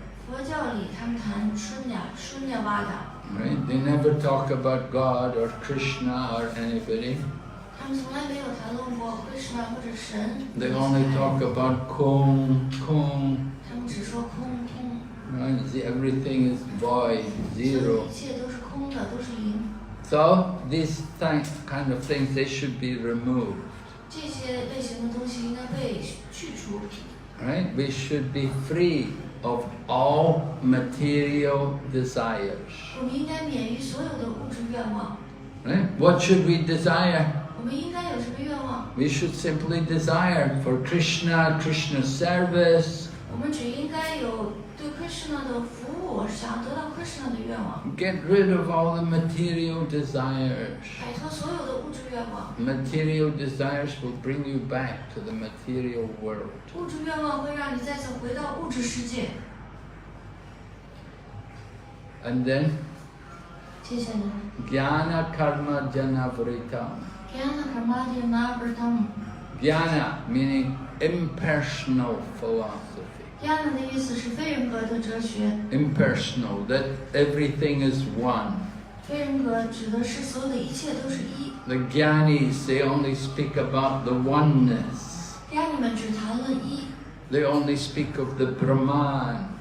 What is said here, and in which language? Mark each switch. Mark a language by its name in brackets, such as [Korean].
[Chinese] 佛教里他们谈 Shunyavada， [English] Right? They never talk about God or Krishna or anybody. [Chinese] 他们从来没有谈论过 Krishna 或者神。 [English] They only talk about Kong. [Chinese] 他们只说空。 [English] Right? Everything is void, zero. [Chinese] 一切都是空的，都是零。 [English] So these kind of things, they should be removed. [Chinese] 这些类型的东西应该被去除。 [English] Right? We should be free of all material desires. [Chinese] 我们应该免于所有的物质愿望。 [English] Right? What should we desire? [Chinese] 我们应该有什么愿望？ [English] We should simply desire for Krishna, Krishna's service. [Chinese] 我们只应该有对 Krishna 的服务，想要得到 Krishna 的愿望。 [English] Get rid of all the material desires. [Chinese] 摆脱所有的物质愿望。 [English] Material desires will bring you back to the material world. [Chinese] 物质愿望会让你再次回到物质世界。 [English] And then, [Chinese] 接下来 [Sanskrit] Jnana Karma Janavritam. Jnana Karmadhyanavrtam。 [English] Jnana meaning impersonal philosophy. [Chinese] Jnana 的意思是非人格的哲学。 [English] Impersonal, that everything is one. [Chinese] 非人格指的是所有的一切都是一。 [English] The Jnanis, they only speak about the oneness. [Chinese] 家里们只谈论一， [English] They only speak of the Brahman.